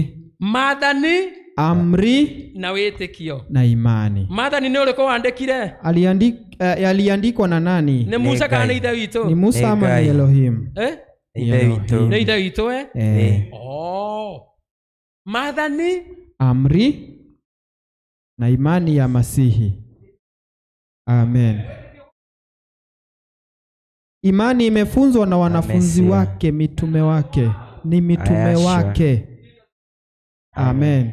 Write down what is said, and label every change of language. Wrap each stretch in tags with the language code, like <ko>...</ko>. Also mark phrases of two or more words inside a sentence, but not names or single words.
<ki>Maathani, amri na wĩtĩkio na imani. Maathani nĩ ũrĩkũ wandĩkire?</ki> <sw>Yaliandikwa na nani?</sw> <ki>Ni Musa kana Ithe witũ? Ni Musa ama ni Elohim? Ithe witũ. Ni Ithe witũ Maathani,</ki> <sw>amri na imani ya Masihi. Amen. Imani imefunzwa na wanafunzi wake, mitume wake. Ni mitume wake. Amen.</sw>